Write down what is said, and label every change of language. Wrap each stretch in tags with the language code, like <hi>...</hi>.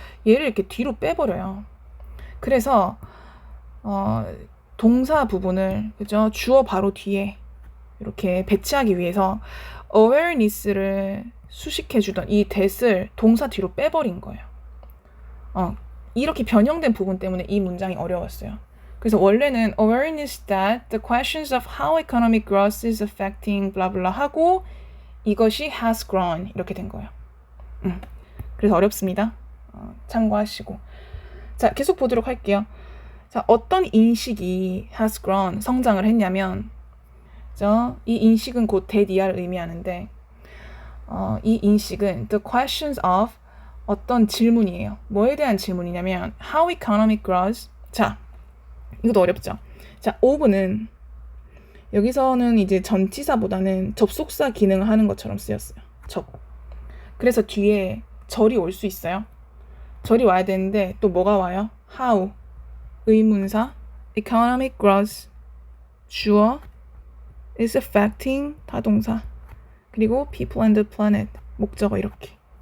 <ko>얘를 이렇게 뒤로 빼버려요. 그래서 동사 부분을 그죠? 주어 바로 뒤에 이렇게 배치하기 위해서 awareness를 수식해주던 이 that을 동사 뒤로 빼버린 거예요. 이렇게 변형된 부분 때문에 이 문장이 어려웠어요. 그래서 원래는</ko> <en>awareness that the questions of how economic growth is affecting blah blah</en> <ko>하고 이것이</ko> <en>has grown</en> <ko>이렇게 된 거예요. 그래서 어렵습니다. 참고하시고. 자, 계속 보도록 할게요. 자, 어떤 인식이</ko> <en>has grown,</en> <ko>성장을 했냐면, 이 인식은 곧 that,를 의미하는데, 이 인식은</ko> <en>the questions of</en> <ko>어떤 질문이에요. 뭐에 대한 질문이냐면</ko> <en>how economic grows.</en> <ko>자, 이것도 어렵죠. 자, of는 여기서는 이제 전치사보다는 접속사 기능을 하는 것처럼 쓰였어요. 그래서 뒤에 절이 올 수 있어요. 절이 와야 되는데 또 뭐가 와요?</ko> <en>how, 의문사, economic growth, 주어, is affecting, 타동사,</en> <ko>그리고</ko> <en>people and the planet,</en> <ko>목적어 이렇게.</ko>